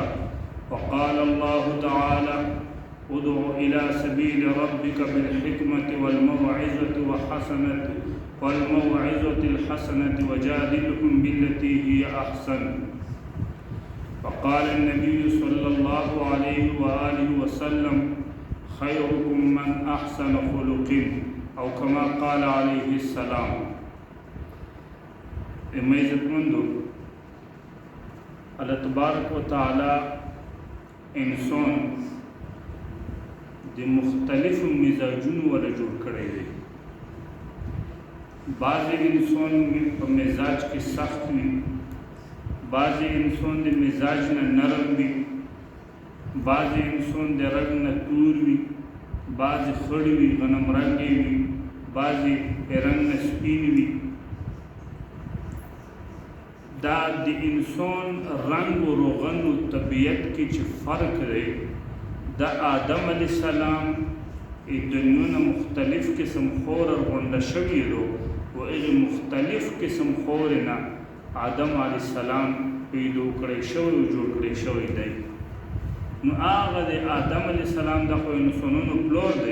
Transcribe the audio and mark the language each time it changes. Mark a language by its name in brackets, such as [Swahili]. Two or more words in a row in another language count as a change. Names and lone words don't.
[Arabic] وقال الله تعالى ادع إلى سبيل ربك بالحكمة والموعظة الحسنة وجادلهم بالتي هي أحسن. وقال النبي صلى الله عليه وآله وسلم خيركم من أحسن خلق أو كما قال عليه السلام. [Pashto] عزتمندو اللہ تبارک و تعالی انسان د مختلف مزاجونو ولا جوړ کړی دی. بعض انسان په مزاج کې سخت وي، بعض انسان د مزاج نه نرم وي، بعض انسان د رنګ نه تور وي، بعض خړ وي غنم رنګي وي، بعض رنګ نه سپین وي. دا د انسان رنگ و روغن و طبیعت کې چې فرق دی د آدم علیه السلام دنیونه مختلف قسم خور غونډه شوي دو و هغې مختلف قسم خور نه آدم علیه السلام پیدا کړی شوی او جوړ کړی شوی دی. نو هغه د آدم علیه السلام د خو انسانونو پلور دی.